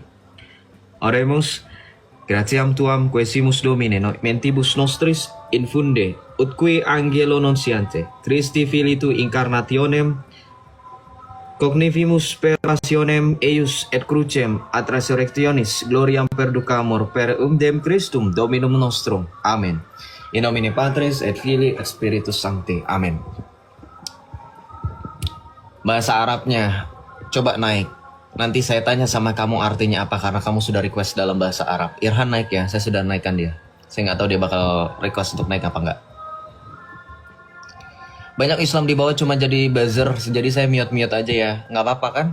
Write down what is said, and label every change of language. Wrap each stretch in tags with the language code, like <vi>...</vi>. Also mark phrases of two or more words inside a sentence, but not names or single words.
<la>Oremus gratiam tuam quesimus Domine mentibus nostris infunde ut qui angelo nuntiante Christi Filii tu incarnationem cognivimus per passionem eius et crucem ad resurrectionis gloriam perducamur per umdem Christum Dominum nostrum. Amen. In nomine Patris et Filii et Spiritus Sancti. Amen.</la> <id>Bahasa Arabnya coba naik. Nanti saya tanya sama kamu artinya apa karena kamu sudah request dalam bahasa Arab. Irhan naik ya, saya sudah naikkan dia. Saya nggak tahu dia bakal request untuk naik apa enggak. Banyak Islam di bawah cuma jadi buzzer, jadi saya mute aja ya, nggak apa-apa kan?</id>